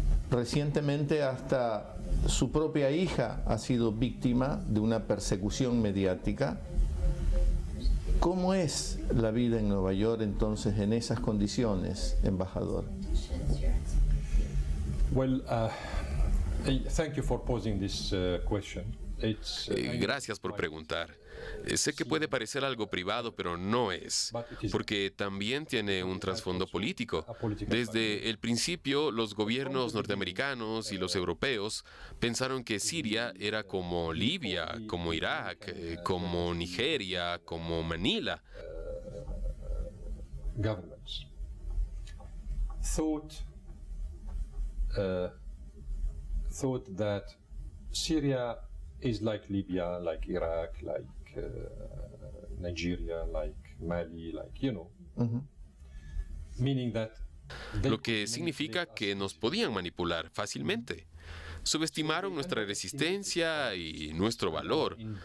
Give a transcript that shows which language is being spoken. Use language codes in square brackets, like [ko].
[es] Recientemente hasta su propia hija ha sido víctima de una persecución mediática. ¿Cómo es la vida en Nueva York entonces en esas condiciones, embajador? [en] Well, thank you for posing this question. [es] Gracias por preguntar. Sé que puede parecer algo privado, pero no es, porque también tiene un trasfondo político. Desde el principio, los gobiernos norteamericanos y los europeos pensaron que Siria era como Libia, como Irak, como Nigeria, como Manila. [en] Governments thought that Syria is like Libya, like Iraq, like Nigeria, like Mali, like, meaning that [es] Lo que significa que nos podían manipular fácilmente. Subestimaron nuestra resistencia y nuestro valor.